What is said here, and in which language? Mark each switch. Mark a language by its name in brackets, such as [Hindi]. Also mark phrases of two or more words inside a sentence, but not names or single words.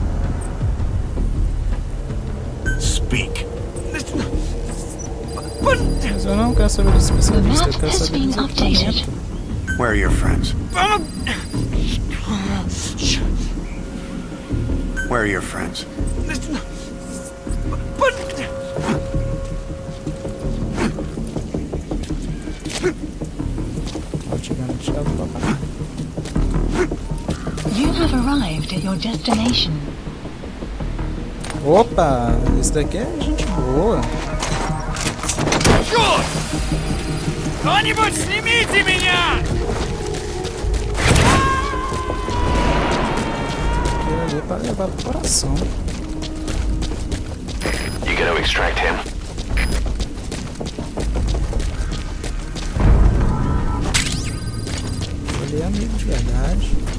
[English] Speak. [Portuguese] Mas eu não quero saber dos [English] The [Portuguese] especialistas, eu [English] map [Portuguese] quero [English] has [Portuguese] saber [English] been [Portuguese] dos [English] updated. [Portuguese] equipamentos. [English] Where are your friends? Where are your friends? You have arrived at your destination. [Portuguese] Opa, esse daqui é gente boa. [Russian] Кто-нибудь снимите меня! [Portuguese] Aquilo ali é pra levar pro coração. [English] You gonna extract him? [Portuguese] Ele é amigo de verdade.